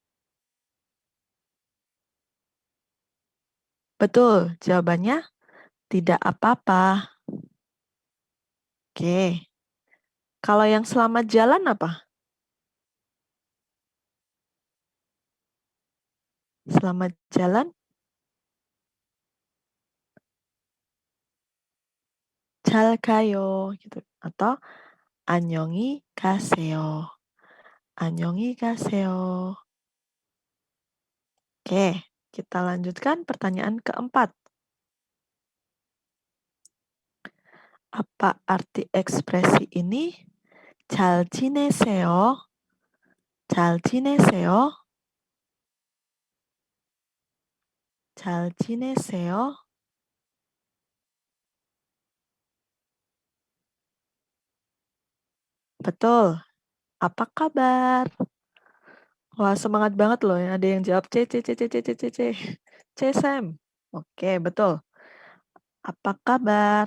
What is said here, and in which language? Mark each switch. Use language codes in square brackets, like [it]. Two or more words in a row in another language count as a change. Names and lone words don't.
[id] Betul, jawabannya tidak apa-apa. Oke. Kalau yang selamat jalan apa? Selamat jalan, [ko] 잘 가요 gitu. Atau 안녕히 가세요. 안녕히 가세요. [id] Oke, kita lanjutkan pertanyaan keempat. Apa arti ekspresi ini? [ko] 잘 지내세요. 잘 지내세요. 잘 지내세요. [id] Betul. Apa kabar? Wah, semangat banget loh ya. Ada yang jawab C, C, C, C, C, C, C, C. C, Sam. Oke, betul. Apa kabar?